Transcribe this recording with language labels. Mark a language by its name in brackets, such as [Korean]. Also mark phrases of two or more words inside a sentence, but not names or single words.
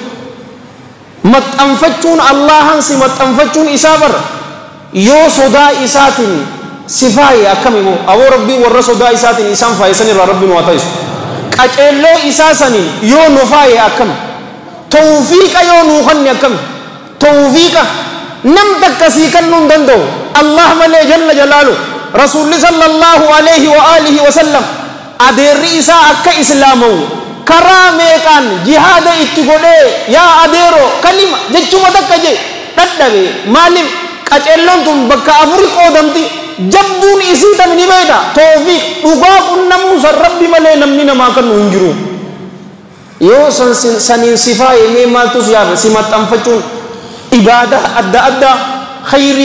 [Oromo] maxxanfachuun allahan si maxxanfachuun isaa bara yoo sodaa isaatiin si faaye akkamimoo aboo rabbii warra sodaa isaatiin isaan faayesan irraa rabbiin waa ta'isu qaceelloo isaa saniin yoo nu faaye akkami tawfiiqa yoo nuu kanne akkami tawfiiqa nam takkasii kannuu hin danda'u allah malee jalla jalaalu rasuulli [Arabic] صلى الله عليه وعلى آله وسلم [Oromo] adeerri isaa akka islaamawu karaa meeqaan jihaada itti godhee yaa adeero kalima jechuma takka je dadhabe maaliif qaceelloon tun bakka afuri qoodamti jabduun isii tan ni beeda tawfiiq dhugaa qunnamuu san rabbi malee namni namaa kannu hin jiru yoo saniin sifaa yemee maaltu siyaafe si maxxanfachuun ibaada adda addaa khayrii